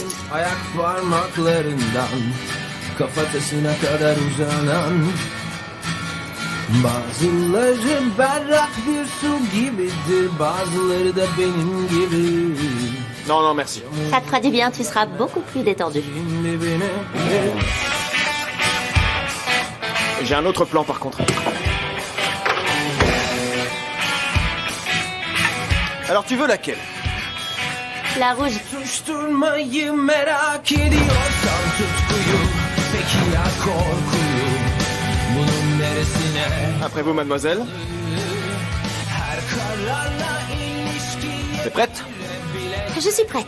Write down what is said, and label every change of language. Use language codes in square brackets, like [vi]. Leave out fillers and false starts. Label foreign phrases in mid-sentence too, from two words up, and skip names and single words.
[tr] Ayak parmaklarından kafatasına kadar uzanan bazıları berrak bir su gibidir, bazıları da benim gibi. [fr] Non, merci. Ça te fera du bien, tu seras beaucoup plus détendu. J'ai un autre plan par contre. Alors tu veux laquelle? La rouge. [tr] Susturmayı merak ediyorsan tutkuyu, peki ya korkuyu, bunun neresine? [fr] Après vous, mademoiselle. [tr] Her kararla ilişki. [fr] T'es prête? Je suis prête.